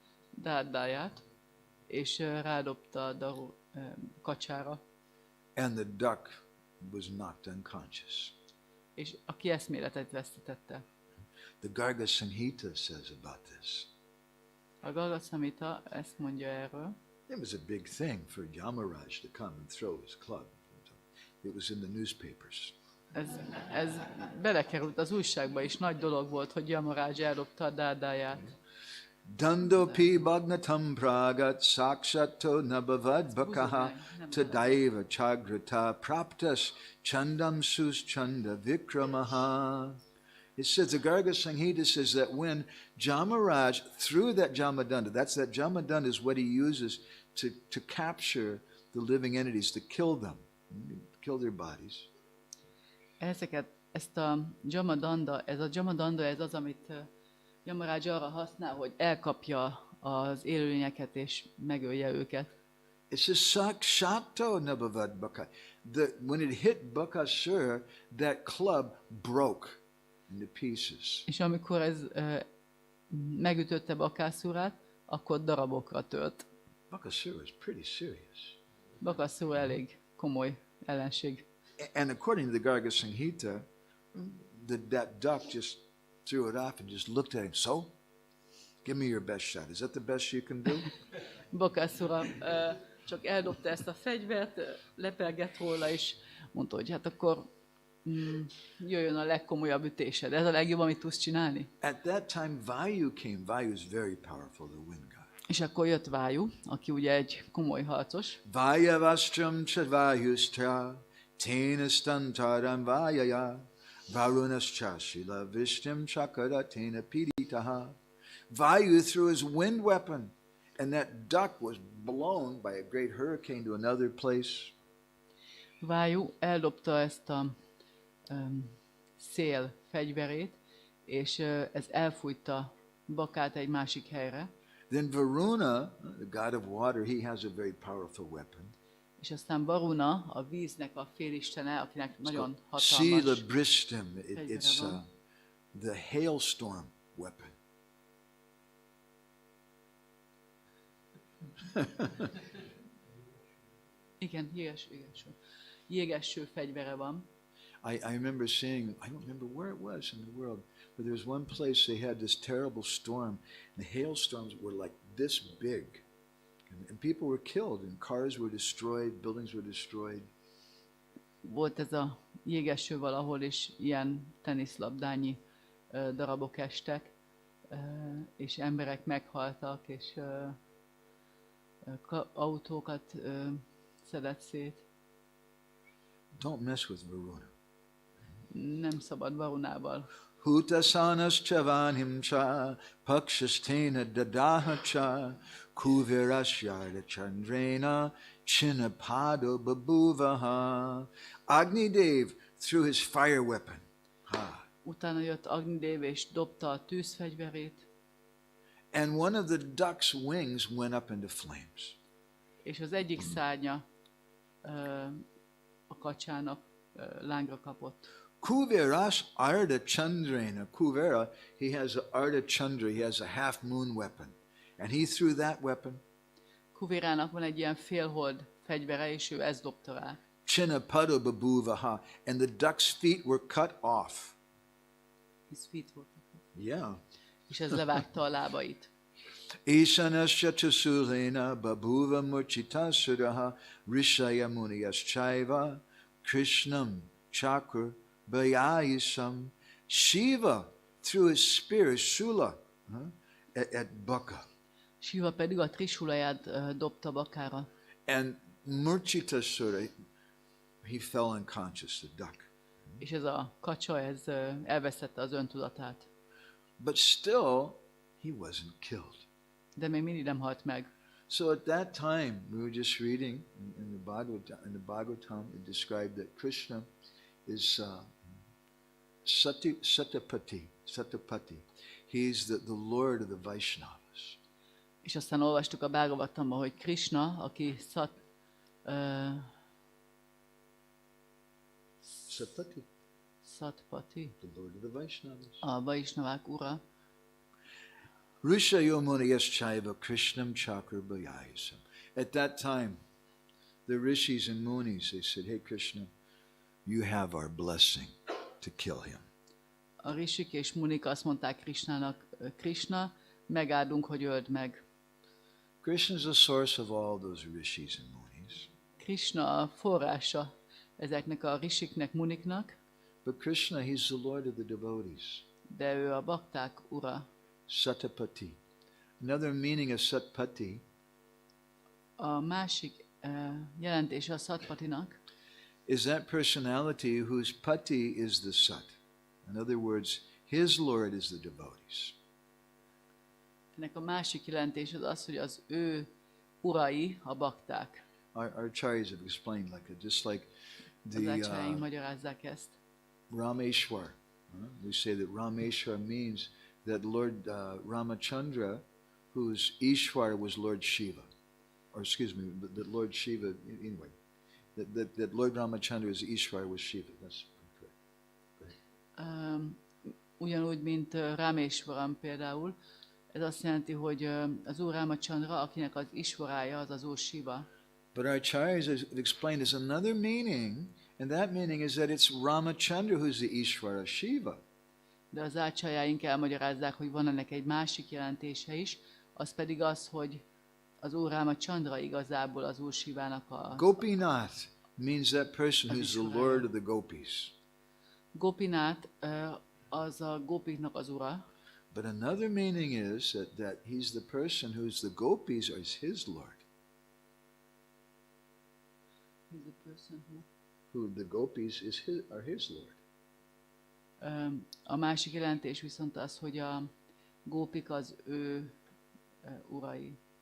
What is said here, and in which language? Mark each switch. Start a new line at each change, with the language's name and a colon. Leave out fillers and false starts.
Hungarian: Dárdáját, és rádobta a kacsára.
English: And the duck was knocked unconscious.
Hungarian: És aki eszméletet vesztette.
English: The Garga Samhita says about this.
Hungarian: A Garga Samhita ezt mondja erről.
English: It was a big thing for Yamaraj to come and throw his club. It was in the newspapers.
Hungarian: Ez belekerült az újságba is, nagy dolog volt, hogy Yamaraj eldobta a dárdáját.
Sanskrit: Dandopi Bhagnatam Pragat Sakshato Nabhavad Bakaha Tadaiva Chagrata Praptas Chandam Sus Chanda Vikramaha.
English: It says, the Garga Samhita says that when Jamaraj threw that Jamadanda, that Jamadanda is what he uses to capture the living entities, to kill them, kill their bodies.
Hungarian: Ezt a Jamadanda, ez az, amit Yamaraj arra használ, hogy elkapja az élőlényeket és megölje őket.
English: It says
Sanskrit: Sakshato Nabhavad Baka.
English: When it hit Bakasura, that club broke into pieces.
Hungarian: És amikor ez megütötte Bakasurát, akkor darabokra tört.
English: Bakasura is pretty serious.
Hungarian: Bakasura elég komoly ellenség.
English: And according to the Garga Samhita, that duck just threw it off and just looked at him. So, give me your best shot. Is that the best you can do?
Hungarian: Bakasura csak eldobta ezt a fegyvert, lepelgett róla, és mondta, hogy hát akkor jöjjön a legkomolyabb ütésed. Ez a legjobb, amit tudsz csinálni.
English: At that time, Vayu came. Vayu is very powerful, the wind god.
Hungarian: És akkor jött Vayu, aki ugye egy komoly harcos.
Sanskrit: Vayavastram chadvayustra tenastantaram vayaya varunascha shila vishtim chakara tena piditaha.
English: Vayu threw his wind weapon, and that duck was blown by a great hurricane to another place.
Hungarian: Vayu eldobta ezt a szél fegyverét, és ez elfújta Bakát egy másik helyre.
English: Then Varuna, the god of water, he has a very powerful weapon.
Hungarian: És aztán Varuna, a víznek a félistene, akinek nagyon
Sanskrit: Sila
Hungarian: hatalmas
Sanskrit: Bristim,
Hungarian: fegyvere
English: it's
Hungarian: van.
English: the hailstorm weapon.
Hungarian: Igen, jégeső fegyvere van.
English: I remember seeing, I don't remember where it was in the world, but there was one place they had this terrible storm, and the hailstorms were like this big. And people were killed, and cars were destroyed, buildings were destroyed.
Hungarian: Volt ez a jégeső valahol, és ilyen teniszlabdányi darabok estek, és emberek meghaltak, és autókat szedett szét.
English: Don't mess with Varuna.
Hungarian: Nem szabad Varunával.
Sanskrit: Hutasanas chavanim cha pakshastena dadaha cha kuvirashyarda chandrena chinapado babuvaha.
English: Agnidev threw his fire weapon. Ha.
Hungarian: Utána jött Agnidev és dobta a tűzfegyverét.
English: And one of the duck's wings went up into flames.
Hungarian: És az egyik szárnya a kacsának lángra kapott.
Sanskrit: Kuveras Arda Chandrena.
English: Kuvera, he has a Arda Chandra, he has a half moon weapon. And he threw that weapon.
Hungarian: Kuvérának van egy ilyen félhold fegyvere, és ő ezt dobta rá.
Sanskrit: Chinapada babuvaha.
English: And the duck's feet were cut off. His feet
Hungarian: voltak.
English: Yeah.
Hungarian: És ez levágta a lábait.
Sanskrit: Ishanasya chasulena babuva murchitasuraha rishaya muniyas chaiva Krishnam chakra bayayisam.
English: Shiva threw his spear, his shula, at Baka.
Hungarian: Shiva pedig a trisulaját dobta Bakára.
English: And Murchitasura, he fell unconscious, the duck.
Hungarian: És ez a kacsa, ez elvesztette az öntudatát.
English: But still, he wasn't killed.
Hungarian: De még mindig nem halt meg.
English: So at that time, we were just reading in the Bhagavatam, it described that Krishna is Satapati. He's the Lord of the Vaishnavas.
Hungarian: És aztán olvastuk a Bhagavatamban, hogy Krishna, aki Satpati,
English: the Lord of the Vaishnavas.
Hungarian: a Vaishnavák ura.
Sanskrit: Rishayo Muniyas-chaiva Krishnam Chakrabayayasam.
English: At that time, the rishis and munis, they said, hey Krishna, you have our blessing to kill him.
Hungarian: A rishik és munik azt mondták Krishnának, Krishna, megáldunk, hogy öld meg.
English: Krishna is the source of all those rishis and munis.
Hungarian: Krishna a forrása ezeknek a rishiknek, muniknak.
English: But Krishna, he's the Lord of the devotees.
Hungarian: De ő a bakták ura.
English: Satapati. Another meaning of Satpati.
Hungarian: A másik jelentése a Satpatinak.
English: Is that personality whose pati is the Sat. In other words, his Lord is the devotees.
Hungarian: Ennek a másik jelentés az, hogy az ő urai a bakták.
English: Our acharyas have explained just like
Hungarian: Az acsáraink magyarázzák ezt.
English: Rameshwar. We say that Rameshwar means that Lord Ramachandra, whose Ishwar was Lord Shiva. Or excuse me, that Lord Shiva, anyway, that Lord Ramachandra's Ishwar was Shiva. That's correct.
Hungarian: Ugyanúgy, mint Rameshwaram például, ez azt jelenti, hogy az Úr Ramachandra, akinek az Ishwarája az az Úr Shiva.
English: But our acharyas have explained there's another meaning, and that meaning is that it's Ramachandra who's the Ishwara Shiva.
Hungarian: De az ácsájaink elmagyarázzák, hogy van ennek egy másik jelentése is, az pedig az, hogy az Úr Ramachandra igazából az Úr Shivának a...
English: Gopinath means that person who's the Lord of the gopis.
Hungarian: Gopinath az a gopiknak az ura.
English: But another meaning is that he's the person who's the gopis is his Lord. He's the person who the gopis are his Lord.
Hungarian: A másik jelentés viszont az, hogy a gópik az ő urai.